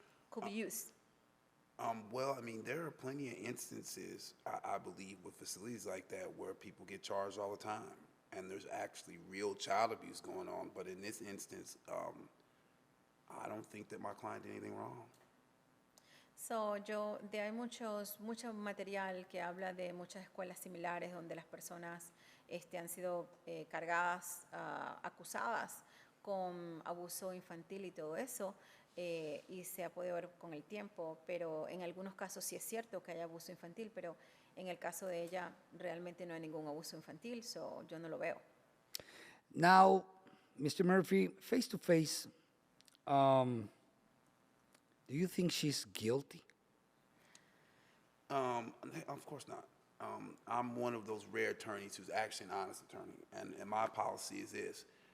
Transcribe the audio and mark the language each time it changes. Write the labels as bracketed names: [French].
[English] Could be used? Well, I mean, there are plenty of instances, I believe, with facilities like that where people get charged all the time. And there's actually real child abuse going on. But in this instance, I don't think that my client did anything wrong. So, [Spanish] hay mucho material que habla de muchas escuelas similares donde las personas han sido cargadas, acusadas con abuso infantil y todo eso, y se ha podido ver con el tiempo, pero en algunos casos sí es cierto que hay abuso infantil, pero en el caso de ella realmente no hay ningún abuso infantil, [English] so [Spanish] yo no lo veo. [English] Now, Mr. Murphy, face to face, do you think she's guilty? Of course not. I'm one of those rare attorneys who's actually an honest attorney. And my policy is this.